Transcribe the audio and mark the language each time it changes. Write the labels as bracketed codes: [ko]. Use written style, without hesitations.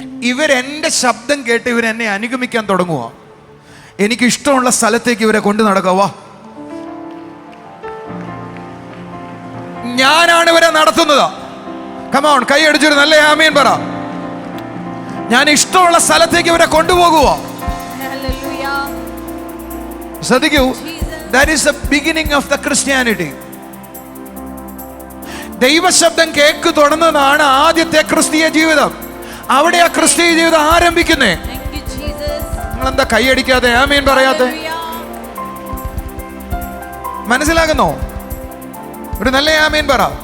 [ml] ഇവരെന്റെ ശബ്ദം കേട്ട് ഇവരെന്നെ അനുഗമിക്കാൻ തുടങ്ങുവോ? എനിക്ക് ഇഷ്ടമുള്ള സ്ഥലത്തേക്ക് ഇവരെ കൊണ്ടു നടക്കാവാ. ഞാനാണ് ഇവരെ നടത്തുന്നത്. കമോൺ, കൈ അടിച്ചൊരു നല്ല ആമേൻ പറ. ഞാൻ ഇഷ്ടമുള്ള സ്ഥലത്തേക്ക് ഇവരെ കൊണ്ടുപോകുവോ? [en] Hallelujah. [ml] ശ്രദ്ധിക്കൂ, [en] Jesus. that is the beginning of the Christianity. [ml] ദൈവശബ്ദം കേക്ക് തുടങ്ങുന്നതാണ് ആദ്യത്തെ ക്രിസ്തീയ ജീവിതം. അവിടെ ആ ക്രിസ്തീയ ജീവിതം ആരംഭിക്കുന്നേ. [en] Thank you, Jesus. [ml] നിങ്ങളെന്താ കൈയടിക്കാതെ ആമേൻ പറയാത്തെ? [en] Hallelujah. [ml] മനസ്സിലാകുന്നോ? ഒരു നല്ല ആമേൻ പറ.